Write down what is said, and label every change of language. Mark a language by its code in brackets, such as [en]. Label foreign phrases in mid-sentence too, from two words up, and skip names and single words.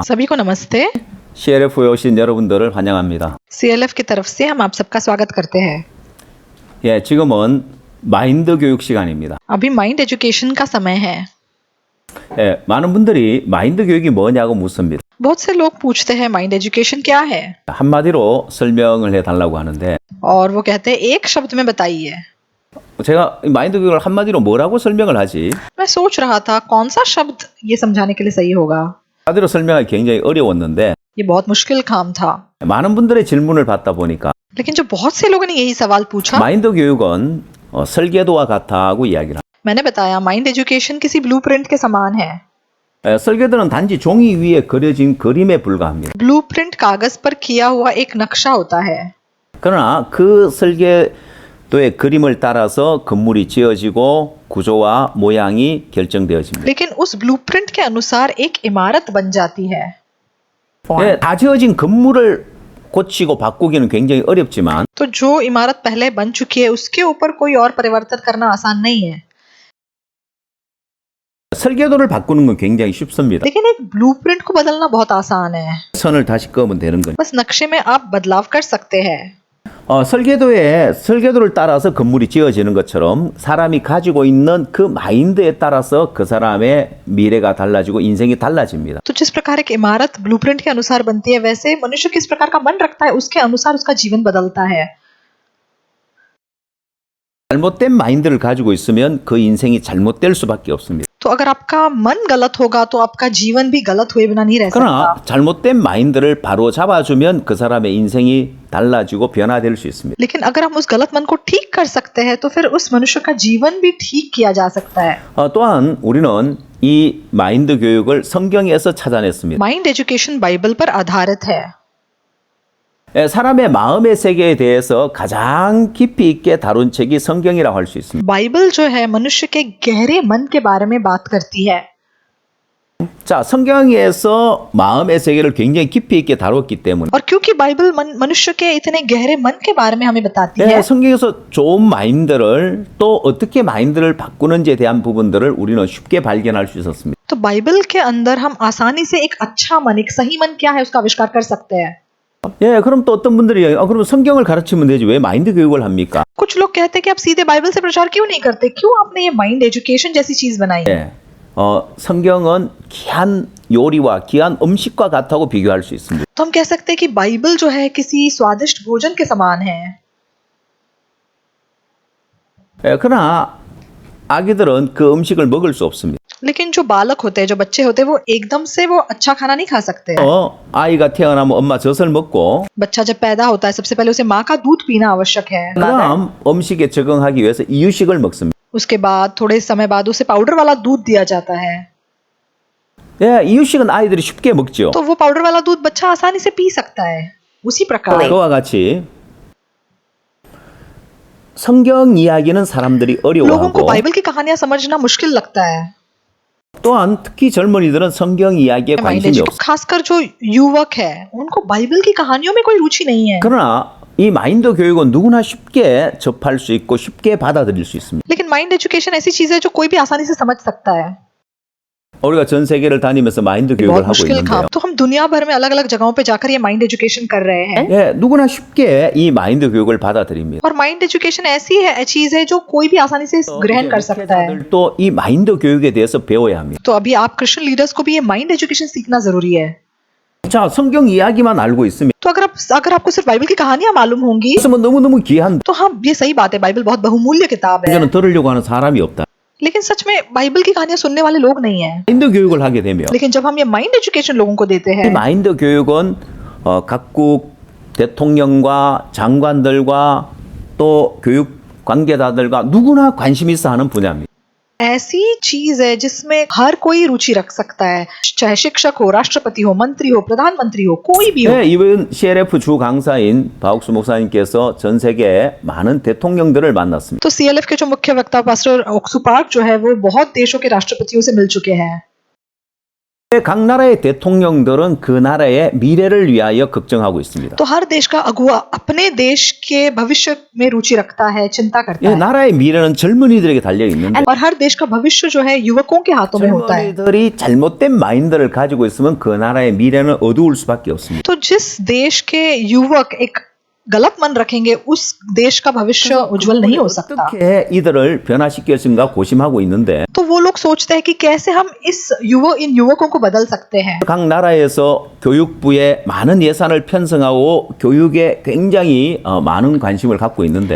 [hi] सभी को नमस्ते। [ko] CLF에 오신 여러분들을 환영합니다. [hi] CLF की तरफ से हम आप सबका स्वागत करते हैं। [ko] 예, 지금은 마인드 교육 시간입니다. [hi] अभी [en] mind education [hi] का समय है। [ko] 예, 많은 분들이 마인드 교육이 뭐냐고 묻습니다. [hi] बहुत से लोग पूछते हैं [en] mind education [hi] क्या है, [ko] 한마디로 설명을 해달라고 하는데 [hi] और वो कहते हैं एक शब्द में बताइए। [ko] 제가 이 마인드 교육을 한마디로 뭐라고 설명을 하지? [hi] मैं सोच रहा था कौन सा शब्द ये समझाने के लिए सही होगा। [ko] 한마디로 설명하기 굉장히 어려웠는데 [hi] ये बहुत मुश्किल काम था, [ko] 많은 분들의 질문을 받다 보니까 [hi] लेकिन जो बहुत से लोगों ने यही सवाल पूछा, [ko] 마인드 교육은 설계도와 같다고 이야기를 합니다. [hi] मैंने बताया [en] mind education [hi] किसी ब्लूप्रिंट के समान है। [ko] 설계도는 단지 종이 위에 그려진 그림에 불과합니다. [hi] ब्लूप्रिंट कागज पर किया हुआ एक नक्शा होता है, [ko] 그러나 그 설계도의 그림을 따라서 건물이 지어지고 구조와 모양이 결정되어집니다. [hi] लेकिन उस ब्लूप्रिंट के अनुसार एक इमारत बन जाती है। [ko] 예, 다 지어진 건물을 고치고 바꾸기는 굉장히 어렵지만 [hi] तो जो इमारत पहले बन चुकी है उसके ऊपर कोई और परिवर्तन करना आसान नहीं है, [ko] 설계도를 바꾸는 건 굉장히 쉽습니다. [hi] लेकिन एक ब्लूप्रिंट को बदलना बहुत आसान है। [ko] 선을 다시 그으면 되는 거죠. [hi] बस नक्शे में आप बदलाव कर सकते हैं। [ko] 설계도를 따라서 건물이 지어지는 것처럼 사람이 가지고 있는 그 마인드에 따라서 그 사람의 미래가 달라지고 인생이 달라집니다. [hi] तो जिस प्रकार एक इमारत ब्लूप्रिंट के अनुसार बनती है, वैसे मनुष्य किस प्रकार का मन रखता है उसके अनुसार उसका जीवन बदलता है। [ko] 잘못된 마인드를 가지고 있으면 그 인생이 잘못될 수밖에 없습니다. [hi] तो अगर आपका मन गलत होगा तो आपका जीवन भी गलत हुए बिना नहीं रह सकता। [ko] 그러나 잘못된 마인드를 바로 잡아주면 그 사람의 인생이 달라지고 변화될 수 있습니다. [hi] लेकिन अगर हम उस गलत मन को ठीक कर सकते हैं तो फिर उस मनुष्य का जीवन भी ठीक किया जा सकता है। [ko] 또한 우리는 이 마인드 교육을 성경에서 찾아냈습니다. [en] mind education [hi] बाइबल पर आधारित है। [ko] 사람의 마음의 세계에 대해서 가장 깊이 있게 다룬 책이 성경이라고 할 수 있습니다. [hi] बाइबल जो है मनुष्य के गहरे मन के बारे में बात करती है। [ko] 자, 성경에서 마음의 세계를 굉장히 깊이 있게 다뤘기 때문에 [hi] और क्योंकि बाइबल मनुष्य के इतने गहरे मन के बारे में हमें बताती है, [ko] 성경에서 좋은 마인드를 또 어떻게 마인드를 바꾸는지에 대한 부분들을 우리는 쉽게 발견할 수 있었습니다. [hi] तो बाइबल के अंदर हम आसानी से एक अच्छा मन, एक सही मन क्या है उसका आविष्कार कर सकते हैं। [ko] 예, 그럼 또 어떤 분들이 그럼 성경을 가르치면 되지 왜 마인드 교육을 합니까? [hi] कुछ लोग कहते हैं कि आप सीधे बाइबल से प्रचार क्यों नहीं करते, क्यों आपने ये [en] mind education [hi] जैसी चीज बनाई है। [ko] 예, 성경은 귀한 요리와 귀한 음식과 같다고 비교할 수 있습니다. [hi] तो हम कह सकते हैं कि बाइबल जो है किसी स्वादिष्ट भोजन के समान है। [ko] 예, 그러나 아기들은 그 음식을 먹을 수 없습니다. [hi] लेकिन जो बालक होते हैं, जो बच्चे होते हैं, वो एकदम से वो अच्छा खाना नहीं खा सकते हैं। [ko] 아이가 태어나면 엄마 젖을 먹고 [hi] बच्चा जब पैदा होता है सबसे पहले उसे माँ का दूध पीना आवश्यक है। [ko] 그다음 음식에 적응하기 위해서 이유식을 먹습니다. [hi] उसके बाद थोड़े समय बाद उसे पाउडर वाला दूध दिया जाता है। [ko] 예, 이유식은 아이들이 쉽게 먹죠. [hi] तो वो पाउडर वाला दूध बच्चा आसानी से पी सकता है। उसी प्रकार [ko] 그와 같이 성경 이야기는 사람들이 [hi] लोगों को [ko] 어려워하고 [hi] बाइबल की कहानियां समझना मुश्किल लगता है। [ko] 또한 특히 젊은이들은 성경 이야기에 관심이 없어요. [hi] खासकर जो युवक है उनको बाइबल की कहानियों में कोई रुचि नहीं है। [ko] 그러나 이 마인드 교육은 누구나 쉽게 접할 수 있고 쉽게 받아들일 수 있습니다. [hi] लेकिन [en] mind education [hi] ऐसी चीज है जो कोई भी आसानी से समझ सकता है। [ko] 우리가 전 세계를 다니면서 마인드 교육을 [hi] बहुत [ko] 하고 [hi] मुश्किल [ko] 있는데요. [hi] काम, तो हम दुनिया भर में अलग अलग जगहों पे जाकर ये [en] mind education [hi] कर रहे हैं। [ko] 예, 누구나 쉽게 이 마인드 교육을 받아들입니다. [hi] और [en] mind education [hi] ऐसी है चीज है जो कोई भी आसानी से ग्रहण कर सकता है। [ko] 또 이 마인드 교육에 대해서 배워야 합니다. [hi] तो अभी आप [en] Christian leaders [hi] को भी ये [en] mind education [hi] सीखना जरूरी है। [ko] 자, 성경 इ야기만 알고 있으면 [hi] तो अगर आपको सिर्फ बाइबल की कहानियां मालूम होंगी [ko] 있으면 너무너무 귀한 [hi] तो हाँ, ये सही बात है, बाइबल बहुत बहुमूल्य किताब है। [ko] 이제는 들으려고 하는 사람이 없다. [hi] लेकिन सच में बाइबल की कहानियां सुनने वाले लोग नहीं हैं। [ko] 마인드 교육을 하게 되면 [hi] लेकिन जब हम ये [en] mind education [hi] लोगों को देते [ko] 이 [hi] हैं [ko] 마인드 교육은 각국 대통령과 장관들과 또 교육 관계자들과 누구나 관심 있어 하는 분야입니다. [hi] ऐसी चीज है जिसमें हर कोई रुचि रख सकता है, चाहे शिक्षक हो, राष्ट्रपति हो, मंत्री हो, प्रधानमंत्री हो, कोई भी हो। [ko] 네, 이번 CLF 주 강사인 박옥수 목사님께서 전 세계 많은 대통령들을 만났습니다. [hi] तो CLF के जो मुख्य वक्ता पास्टर ओक्सू पार्क जो है वो बहुत देशों के राष्ट्रपतियों से मिल चुके हैं। [ko] 각 나라의 대통령들은 그 나라의 미래를 위하여 걱정하고 있습니다. [hi] तो हर देश का अगुवा अपने देश के भविष्य में रुचि रखता है, चिंता करता [ko] 예, [hi] है। [ko] 나라의 미래는 젊은이들에게 달려 있는데 [hi] और हर देश का भविष्य जो है युवकों के हाथों में होता है। [ko] 젊은이들이 잘못된 마인드를 가지고 있으면 그 나라의 미래는 어두울 수밖에 없습니다. [hi] तो जिस देश के युवक एक गलत मन रखेंगे उस देश का भविष्य उज्जवल नहीं हो सकता। [ko] 어떻게 이들을 변화시킬 것인가 고심하고 있는데 [hi] तो वो लोग सोचते हैं कि कैसे हम इन युवकों को बदल सकते हैं। [ko] 각 나라에서 교육부에 많은 예산을 편성하고 교육에 굉장히 많은 관심을 갖고 있는데